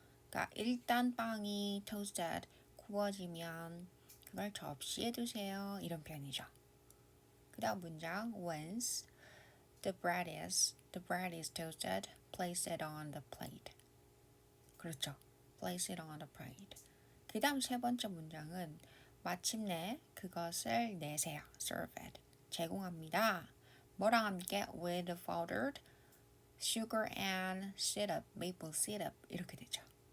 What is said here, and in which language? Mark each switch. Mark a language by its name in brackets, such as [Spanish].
[Korean] 그러니까 일단 빵이 toasted, 구워지면 그걸 접시에 두세요. 이런 표현이죠. 그 다음 문장 [English] once the bread is toasted, place it on the plate. [Korean] 그렇죠. [English] Place it on the plate. [Korean] 그 다음 세 번째 문장은 마침내 그것을 내세요. [English] Serve it. [Korean] 제공합니다. 뭐랑 함께? [English] With powdered sugar and syrup, maple syrup [Korean] 이렇게 되죠.